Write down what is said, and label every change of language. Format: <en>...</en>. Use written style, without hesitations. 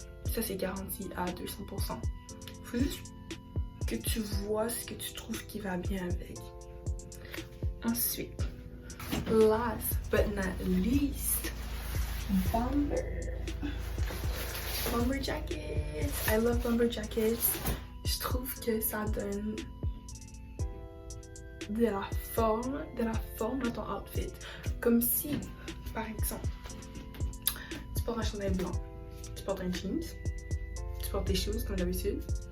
<fr>Ça c'est garanti à 200%. Faut juste que tu vois ce que tu trouves qui va bien avec.</fr> <en>Ensuite, last but not least, bomber jackets. I love bomber jackets.</en> <fr>Je trouve que ça donne de la forme à ton outfit. Comme si, par exemple, tu portes un chandail blanc, tu portes un jeans, tu portes tes choses comme d'habitude.</fr>